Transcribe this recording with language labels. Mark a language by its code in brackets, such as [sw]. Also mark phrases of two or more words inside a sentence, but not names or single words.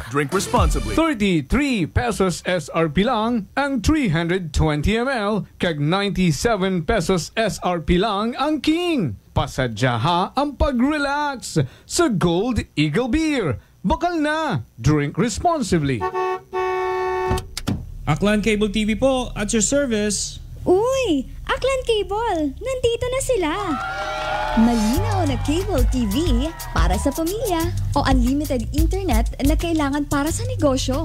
[en] Drink responsibly. [hil] 33 pesos SRP lang ang 320 ml, kag 97 pesos SRP lang ang King. Pasadyaha ang pag-relax sa Gold Eagle Beer. Bakal na, [en] drink responsibly. [tl] Aklan Cable TV po, [en] at your service. [tl] Uy! Aklan Cable! Nandito na sila! Malinaw na cable TV para sa pamilya o unlimited internet na kailangan para sa negosyo.